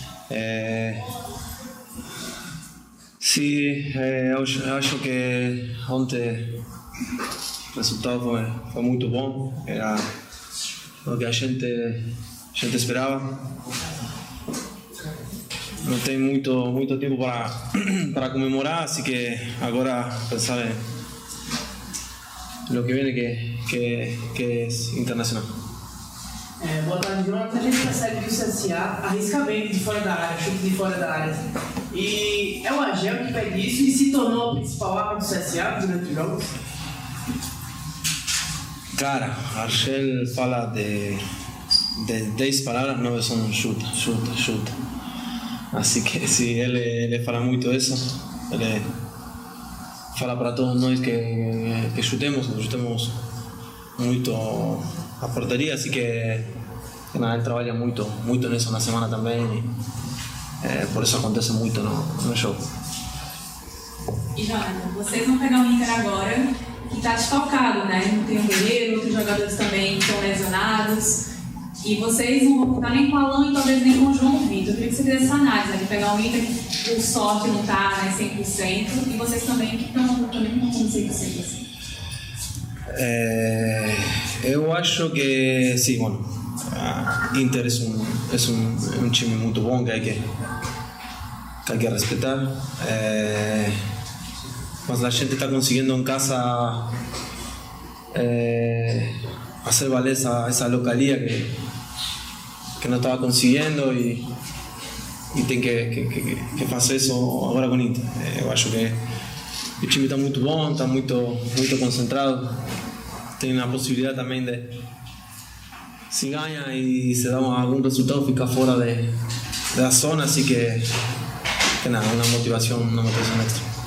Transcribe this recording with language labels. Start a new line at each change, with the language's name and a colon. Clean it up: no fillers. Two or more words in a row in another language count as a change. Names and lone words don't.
Portuguese: Sí, eu acho que ontem o resultado foi muito bom, era o que a gente esperava. Não tem muito tempo para comemorar, assim que agora pensar
Spanish: lo que viene que es internacional.
Portuguese: Boa tarde, Jonathan. A gente percebe que o CSA arrisca bem de fora da área, chute de fora da área. E é o Agel que pede isso e se tornou a principal arma do CSA durante os jogos? Cara, Argel fala de 10 palavras, 9 son chuta.
Spanish: Así que sí, él
Portuguese: fala muito
Spanish: eso.
Portuguese: Él fala para todos nós que chutemos muito a porteria,
Spanish: así que nada, él
Portuguese: trabalha muito nisso na semana também. Por isso acontece muito no jogo. E Jonathan, vocês vão pegar o Inter agora, que está desfalcado, né? Não tem o Guerreiro, outros jogadores também estão lesionados. E vocês não vão contar nem com o Alan e talvez nem com o João Vitor. Eu queria que você fizesse essa análise, né? De pegar o Inter, por sorte, não está 100%, e vocês também que também não estão 100% assim. Eu acho que sim,
Spanish: bueno, Inter es un
Portuguese: time muito bom
Spanish: que hay que respetar.
Portuguese: Mas a gente está
Spanish: consiguiendo en casa hacer valer esa localía que no estaba consiguiendo y
Portuguese: tem que fazer isso agora com o Inter. Eu acho que o time está muito bom, está muito concentrado, tem a possibilidade também de, se ganha e se dá algum resultado, ficar fora da zona, assim que nada, uma motivação extra.